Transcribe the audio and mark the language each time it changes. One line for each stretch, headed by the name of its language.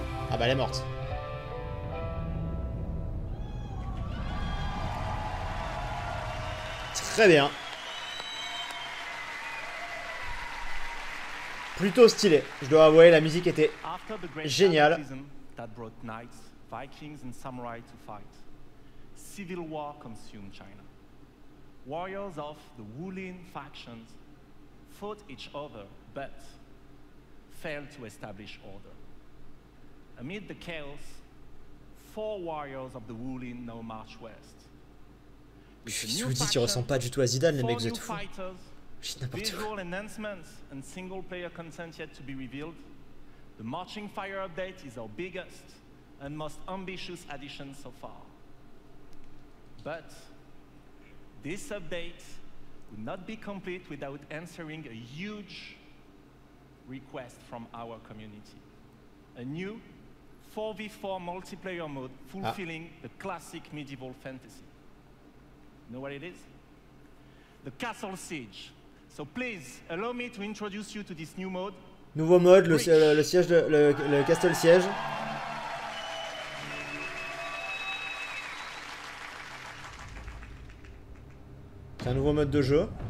French: Ah bah elle est morte. Très bien. Plutôt stylé. Je dois avouer, la musique était géniale.
English: That brought knights, Vikings and samurai to fight. Civil war consumed China. Warriors of the Wulin factions fought each other but failed to establish order. Amid the chaos, 4 warriors of the Wulin now march west.
French: Je vous dis, tu ressembles pas du tout à Zidane, les mecs, vous êtes fous. Je n'importe quoi.
English: Visual enhancements and single-player content yet to be revealed. The Marching Fire update is our biggest and most ambitious addition so far. But this update would not be complete without answering a huge request from our community. A new 4v4 multiplayer mode fulfilling the classic medieval fantasy. You know what it is? The Castle Siege. So please, allow me to introduce you to this new mode.
French: Nouveau mode, le siège de, le Castle Siege. C'est un nouveau mode de jeu.